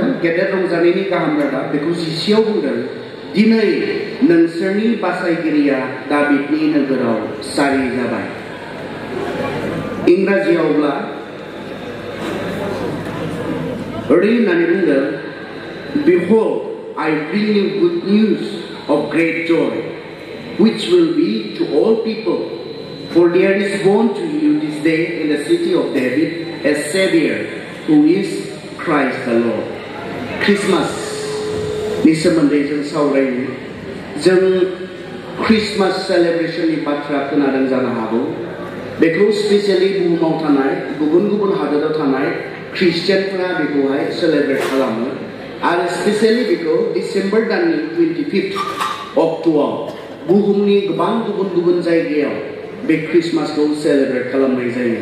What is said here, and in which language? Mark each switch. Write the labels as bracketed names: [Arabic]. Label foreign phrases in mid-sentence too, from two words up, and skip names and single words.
[Bodo] गेदेर रंजानायनि गाहाम रादाब, बेखौ 10आव बुंदों, "दिनै नोंसोरनि बासायगिरिया दाबिदनि नोगोराव सारि जाबाय।" इंराजियावब्ला ओरै होननानै बुंदों, [English] "Behold, I bring you good news of great joy, which will be to all people. For there is born to you this day in the city of David a Savior, who is Christ the Lord." [Bodo] क्रिसमासनि सोमोन्दै जों सावरायनो। जों क्रिसमास सेलेब्रेशननि बाथ्रा खोनादों जानो हागौ। बेखौ स्पेसियेलि बुहुमाव थानाय गुबुन गुबुन हादोराव थानाय ख्रिस्टियानफोरा बेखौहाय सेलेब्रेट खालामो, आरो स्पेसियेलि बेखौ डिसेम्बर दाननि 25 अक्ट'आव बुहुमनि गोबां गुबुन गुबुन जायगायाव बे क्रिसमासखौ सेलेब्रेट खालामनाय जायो।